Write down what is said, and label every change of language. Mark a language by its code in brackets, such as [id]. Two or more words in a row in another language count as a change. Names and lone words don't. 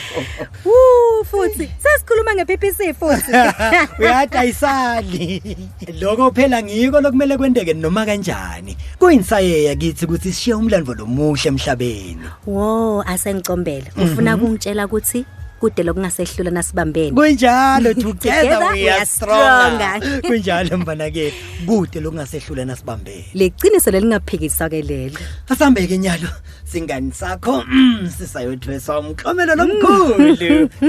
[ss] Futhi sesikhuluma nge-PPC futhi. Uyathi ayisali lokho phela ngiko lokumele kwendeke noma kanjani kuyinsayeya kithi ukuthi sishiye umlandvo lomuhle emhlabeni. Wo asengicombela ufuna kungitshela ukuthi kude lokungasehlula nasibambene. Kunjalo [en] together we are stronger. [ss] Kunjalo mfana ke kude lokungasehlula nasibambene. Leqiniso lelingaphikiswa ke lelo. Asambe ke nyalo singani sakho sisayothwesa umklomelo lomkhulu.